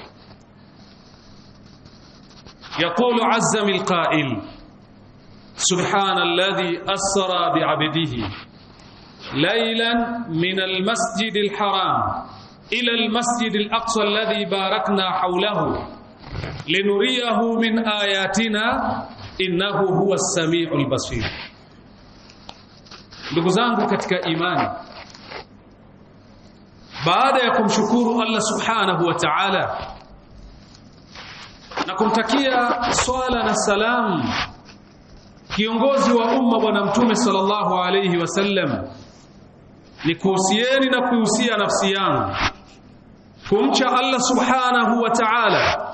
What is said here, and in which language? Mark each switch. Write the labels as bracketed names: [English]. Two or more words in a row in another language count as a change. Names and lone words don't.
[Arabic] يقول عز من القائل سبحان الذي أسرى بعبده ليلا من المسجد الحرام إلى المسجد الأقصى الذي باركنا حوله لنريه من آياتنا إنه هو السميع البصير. [Swahili] Ndugu zangu katika imani, baada ya kumshukuru Allah [Arabic] سبحانه وتعالى [Swahili] na kumtakia swala na salam kiongozi wa umma bwana mtume [Arabic] صلى الله عليه وسلم, [Swahili] ni kuhusieni na kuhusia nafsi yangu kumcha Allah subhanahu wa ta'ala.